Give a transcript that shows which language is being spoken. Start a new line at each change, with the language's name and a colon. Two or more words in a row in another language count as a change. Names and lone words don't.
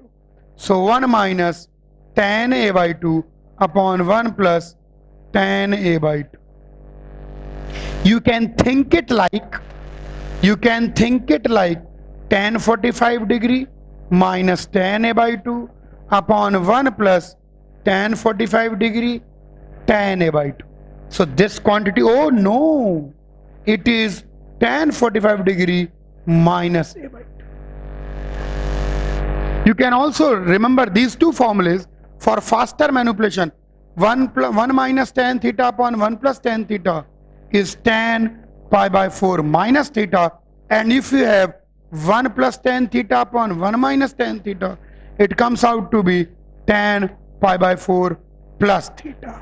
English: So 1 minus tan A by 2 upon 1 plus tan A by 2. You can think it like tan 45 degree minus tan A by 2 upon 1 plus tan 45 degree tan A by 2. So this quantity, oh no, it is tan 45 degree minus A by 2. You can also remember these two formulas for faster manipulation. 1 minus tan theta upon 1 plus tan theta is tan pi by 4 minus theta, and if you have 1 plus tan theta upon 1 minus tan theta, it comes out to be tan pi by 4 plus theta.